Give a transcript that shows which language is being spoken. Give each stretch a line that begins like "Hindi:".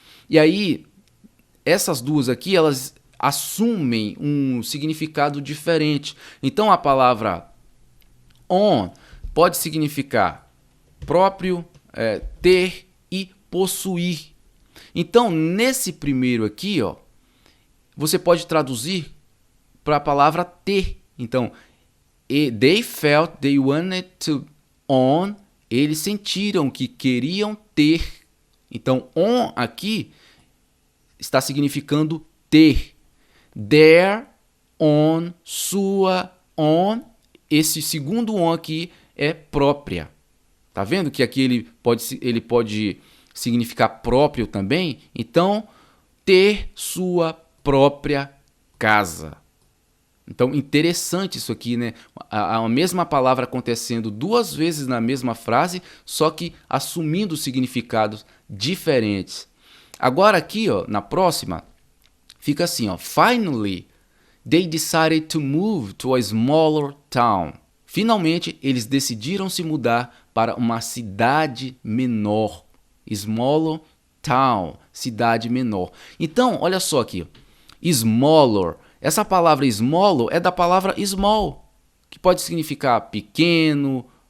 Portuguese: E aí, essas duas aqui, elas assumem um significado diferente. Então, a palavra on pode significar próprio, ter e possuir. Então, nesse primeiro aqui, ó, você pode traduzir para a palavra ter.
English: Então, they felt they wanted to own.
Portuguese: Eles sentiram que queriam ter. Então, on aqui está significando ter.
English: Their, on, sua, on.
Portuguese: Esse segundo on aqui é própria. Tá vendo que aqui ele pode significar próprio também? Então, ter sua própria casa. Então, interessante isso aqui, né? A mesma palavra acontecendo duas vezes na mesma frase, só que assumindo significados diferentes. Agora aqui, ó, na próxima, fica assim, ó.
English: Finally, they decided to move to a smaller town.
Portuguese: Finalmente, eles decidiram se mudar para uma cidade menor.
English: Smaller town,
Portuguese: cidade menor. Então, olha só aqui, smaller. Essa palavra smaller é da palavra small, que pode significar pequeno,